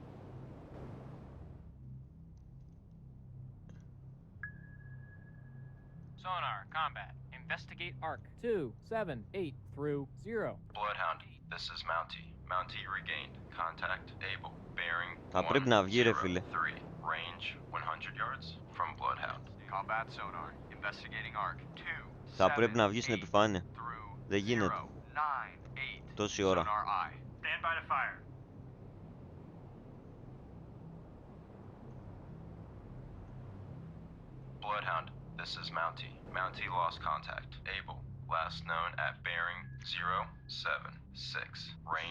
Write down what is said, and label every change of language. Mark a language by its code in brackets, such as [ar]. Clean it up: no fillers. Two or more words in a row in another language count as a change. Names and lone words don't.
[en] Sonar, combat. Investigate arc. 2, 7, 8 through 0. Bloodhound, this is Mountie. Mountie regained. Contact able. Bearing [el] Θα πρέπει να βγει ρε φίλε. [en] 3. Range 100 yards from Bloodhound. Combat sonar. Investigating arc 2, [el] Θα πρέπει να βγει [en] 7, [el] στην [en] 8 [el] επιφάνεια. [en] through [el] Δεν γίνεται. [en] 0, 9, 8. [el] Τόση ώρα. [en] Sonar eye. Stand by to fire. Bloodhound, this is Mountie. Mountie lost contact. Able. Last known at bearing 076. Range